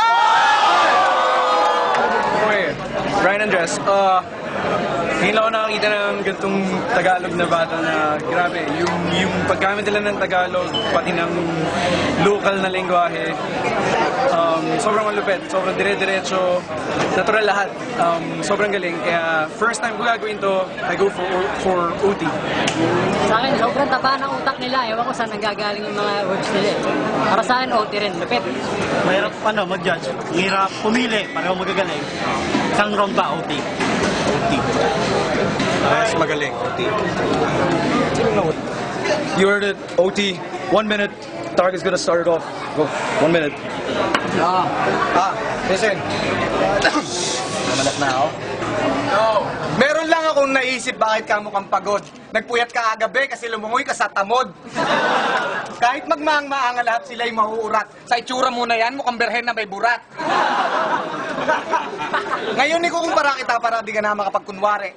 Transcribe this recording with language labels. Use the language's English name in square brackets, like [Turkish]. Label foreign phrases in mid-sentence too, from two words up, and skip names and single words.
[Filipino] Okay, Ryan Andres, ngayon lang ako nakakita ng ganitong Tagalog na bata na grabe, yung paggamit nila ng Tagalog, pati ng local na lengguwahe, sobrang malupit, sobrang dire-diretso, natural lahat, sobrang galing. Kaya [English] first time [Filipino] ko gagawin to, [English] I go for OT. [Filipino] Sa akin, sobrang taba ng utak nila. Ewan ko saan nanggagaling yung mga words nila. Para sa akin, OT rin. Lupit. Mahirap mag-judge. Mahirap pumili. Pareho magagaling. Isang round ba, OT? OT. Mas magaling, [English] OT. You heard it, OT, 1 minute. Target's gonna start it off. Go, 1 minute. Listen. [Filipino] Namalat na ako. Meron lang akong naisip bakit ka mukhang pagod. Nagpuyat ka agabi kasi lumungoy ka sa tamod. Kahit magmaang-maang lahat sila'y mahuurat. Sa itsura mo na yan, mukhang berhen na may burat. Ngayon ikukumpara kita para di ka na makapagkunwari.